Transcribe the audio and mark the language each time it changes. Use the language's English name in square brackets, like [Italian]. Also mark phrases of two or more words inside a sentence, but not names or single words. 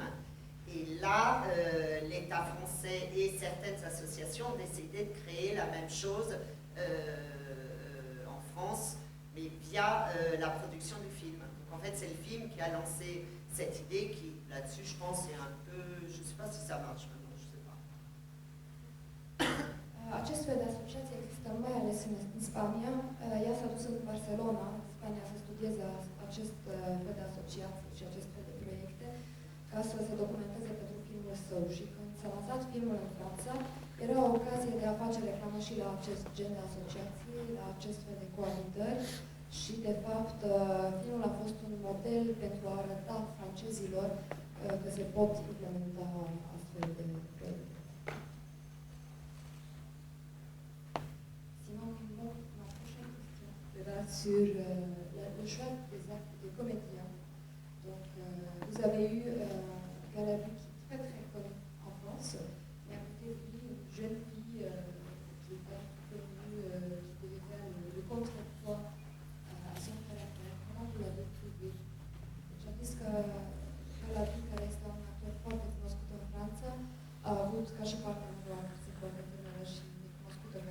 [French] Et là, l'État français et certaines associations ont décidé de créer la même chose en France, mais via la production du film. Donc en fait, c'est le film qui a lancé cette idée qui, là-dessus, je pense, est un peu... Je ne sais pas si ça marche maintenant, je ne sais pas. [Romanian] Acest fel de asociație există mai ales în Spania. Ea s-a dus în Barcelona, în Spania, să studieze acest fel de asociații și acest fel de proiecte, ca să se documenteze pentru filmul său. Și când s-a lansat filmul în Franța, era o ocazie de a face reclamă și la acest gen de asociații, la acest fel de coabitări. Și, de fapt, filmul a fost un model pentru a arăta francezilor că se pot implementa astfel de proiecte. [French] Sinon, ma prochaine question sera sur le choix des actes de comédiens. Donc, vous avez eu Galavi qui est très très connu en France, mais à côté de lui, une jeune fille qui n'est pas connue, qui devait faire le contrepoids à son caractère. Comment vous l'avez trouvé? [Romanian] Deci am zis că Galavi, care este un actor foarte cunoscut în Franța, a avut ca și partenerul o actriță foarte tânără și necunoscută